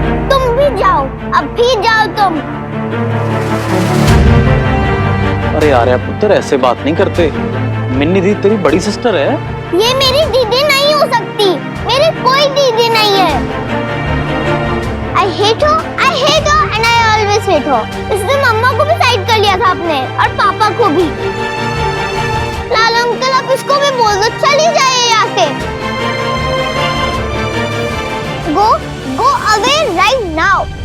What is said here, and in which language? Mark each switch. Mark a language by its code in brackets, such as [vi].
[hi] तुम भी जाओ, अभी जाओ तुम। अरे आर्या पुत्र ऐसे बात नहीं करते, मिन्नी दीदी तेरी बड़ी सिस्टर है। ये मेरी दीदी नहीं हो सकती, मेरी कोई दीदी नहीं है। [en] I hate her and I always hate her। [hi] इसने मम्मा को भी साइड कर लिया था आपने और पापा को भी। लाला अंकल आप इसको भी बोल दो चली जाए यहाँ से। [en] Go away right now।